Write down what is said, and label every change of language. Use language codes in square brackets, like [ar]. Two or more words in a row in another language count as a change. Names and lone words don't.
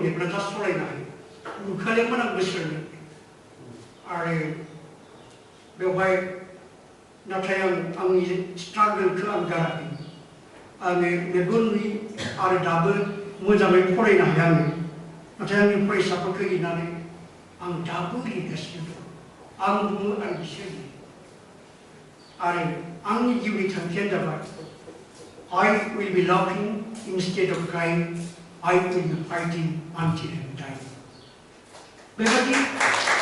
[brx] मेगना जास्ट सलायनो हायो नुखालियामोन आं बोसोरनो आरो बेवहाय नाथाय आंनि स्ट्रागोलखौ आं गाराखै आङो मेगन नुयि आरो दाबो मोजाङै फरायनो हाया आङो नाथाय आंनि फरायसाफोरखौ लिरनानै आं दाबो लिरगासिनो दं आं बुङो आं बिसोर लिरो आरो आंनि जिउनि थांखियानो जाबाय [en] I will be laughing instead of crying. I will be fighting until I die. [brx] बेबादि